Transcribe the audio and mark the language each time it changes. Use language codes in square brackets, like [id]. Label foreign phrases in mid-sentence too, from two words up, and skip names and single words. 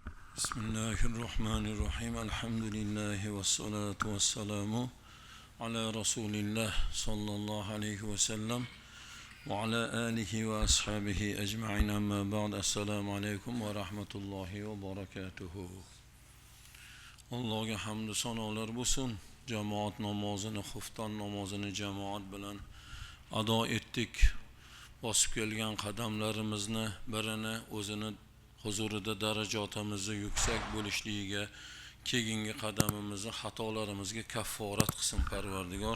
[ar] بسم الله الرحمن الرحيم. الحمد لله والصلاة والسلام على رسول الله صلى الله عليه وسلم وعلى آله وأصحابه أجمعين أما بعد. السلام عليكم ورحمة الله وبركاته. [uz] Allah'a hamdü sanolar bo'lsin. Jamoat namozini, xufton namozini jamoat bilan ado etdik. Bosib kelgan qadamlarimizni birini o'zini huzurida darajotimizni yuksak bo'lishligiga, keyingi qadamimizni xatolarimizga kafforat qilsin Parvardigor.